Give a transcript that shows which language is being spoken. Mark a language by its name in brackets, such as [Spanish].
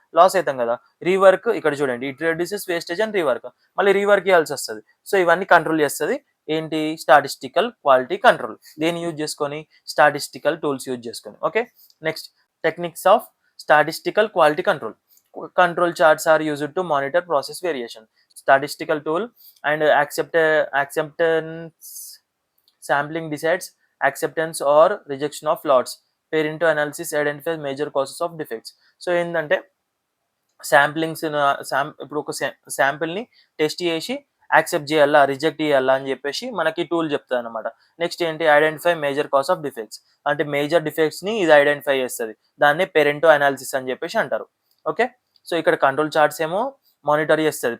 [Telugu] Loss అయితాం కదా! Rework ఇక్కడ చూడండి. [English] It reduces wastage and rework. [Telugu] మళ్ళీ రీవర్క్ చేయాల్సొస్తది. సో, ఇవన్నీ కంట్రోల్ చేస్తది. ఏంటి? Statistical quality control. దేన్ని యూజ్ చేసుకొని? స్టాటిస్టికల్ టూల్స్ యూజ్ చేసుకొని. Okay. [English] Next techniques of statistical quality control. Control charts are used to monitor process variation. Statistical tool and acceptance sampling decides acceptance or rejection of lots. Pair into analysis identifies major causes of defects. [Telugu] So ఏంటంటే samplings ఇప్పుడు ఒక శాంపిల్‌ని test చేసి accept చేయాలా, reject చేయాలా అని చెప్పేసి మనకి tool చెప్తదనమాట. Next ఏంటి? [English] Identify major cause of defects. [Telugu] అంటే మేజర్ డిఫెక్ట్స్‌ని ఇది ఐడెంటిఫై చేస్తది. దాన్నే పెరెంటో అనాలిసిస్ అని చెప్పేసి అంటారు. ఓకే. సో, ఇక్కడ కంట్రోల్ చార్ట్స్ ఏమో మానిటర్ చేస్తది.